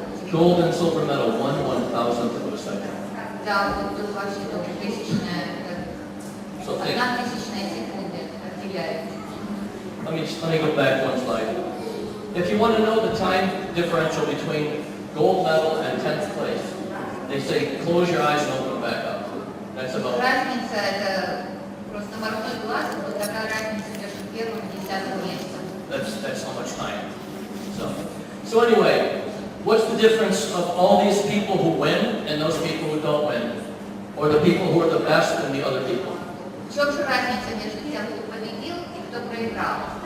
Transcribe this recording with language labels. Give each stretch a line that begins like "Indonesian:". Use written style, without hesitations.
English: Gold and silver medal, 1/1000th of a second.
Russian: Да, вот тут вообще тоже тысячная, 1/1000 секунды отделяет.
English: Let me go back one slide. If you want to know the time differential between gold medal and 10th place, they say close your eyes and open them back up. That's about.
Russian: Разница это просто морной глаз, вот такая разница между первым и 10-м местом.
English: That's how much time. So anyway, what's the difference of all these people who win and those people who don't win? or the people who are the best than the other people?
Russian: В чем же разница между тем, кто победил и кто проиграл?